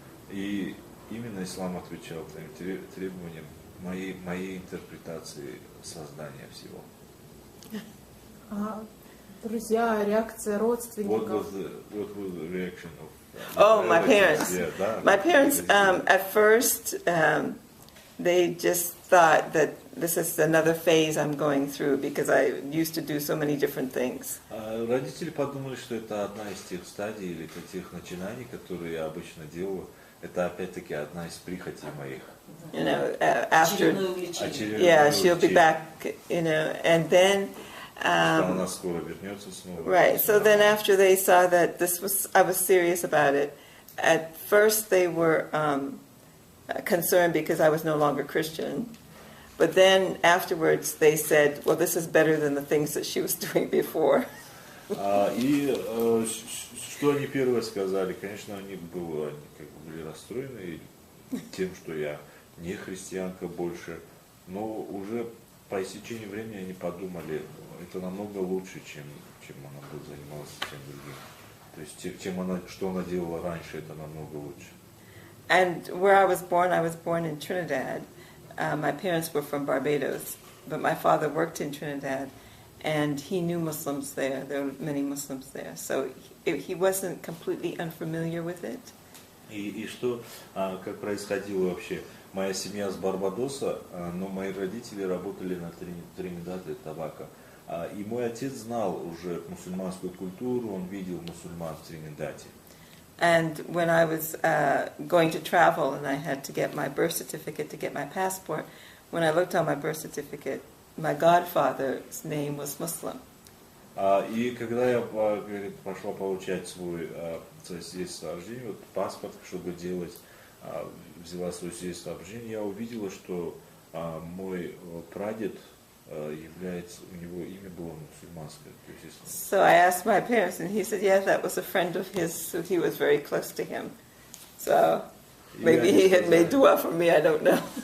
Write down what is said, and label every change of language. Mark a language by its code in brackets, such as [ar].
[ru] И именно ислам отвечал своим требованиям моей интерпретации создания всего. Друзья, реакция родственников. [en] What was the reaction of? My parents. Yeah, my parents, at first, they just thought that this is another phase I'm going through because I used to do so many different things. [ru] Родители подумали, что это одна из тех стадий или тех начинаний, которые я обычно делаю. Это опять-таки одна из прихотей моих. [en] You know, after, she'll be back, you know, and then. [ru] Она скоро вернется снова. [en] Right. So then, after they saw that I was serious about it. At first, they were concerned because I was no longer Christian. But then afterwards, they said, "Well, this is better than the things that she was doing before." [ru] И что они первое сказали? Конечно, они были расстроены тем, что я не христианка больше, но уже по истечении времени они подумали, это намного лучше, чем она занималась тем другим. То есть, что она делала раньше, это намного лучше. [en] And where I was born in Trinidad. My parents were from Barbados, but my father worked in Trinidad, and he knew Muslims there. There were many Muslims there, so he wasn't completely unfamiliar with it. [ru] И что, как происходило вообще? моя семья с Барбадоса, но мои родители работали на Тринидад и Тобаго. И мой отец знал уже мусульманскую культуру, он видел мусульман в Тринидаде. [en] And when I was going to travel and I had to get my birth certificate to get my passport, when I looked on my birth certificate, my godfather's name was Muslim. [ru] И когда я, говорит, пошла получать свое свидетельство о рождении, вот паспорт, чтобы делать, взяла свое свидетельство о рождении, я увидела, что мой прадед является, у него имя было мусульманское. То есть, [en] So I asked my parents, and he said, yeah, that was a friend of his, so he was very close to him. So maybe he had made dua for me, I don't know.